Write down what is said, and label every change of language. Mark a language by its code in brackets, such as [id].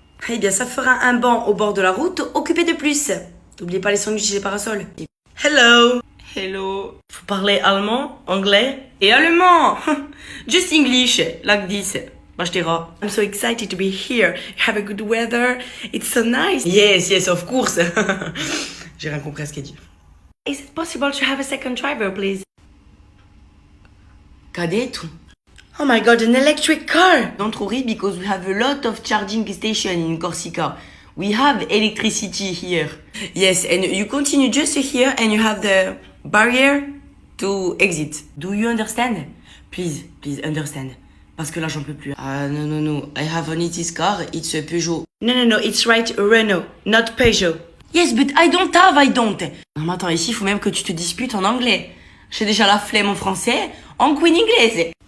[fr] Eh bien, ça fera un banc au bord de la route, occupé de plus. N'oubliez pas les sandwichs et les parasols. [en] Hello. [fr] Vous parlez allemand, anglais et allemand. [en] Just English, like this. Bashtera. I'm so excited to be here. You have a good weather. It's so nice. Yes, of course. [fr] J'ai rien compris à ce qu'elle dit. [en] Is it possible to have a second driver, please? Cadet. Oh my god, an electric car! Don't worry, because we have a lot of charging stations in Corsica. We have electricity here. Yes, and you continue just here and you have the barrier to exit. Do you understand? Please understand. [fr] Parce que là, j'en peux plus. [en] No. I have only this car. It's a Peugeot. No. It's right, Renault, not Peugeot. Yes, but I don't. [fr] Non, mais attends, ici, il faut même que tu te disputes en anglais. J'ai déjà la flemme en français, en queen anglaise.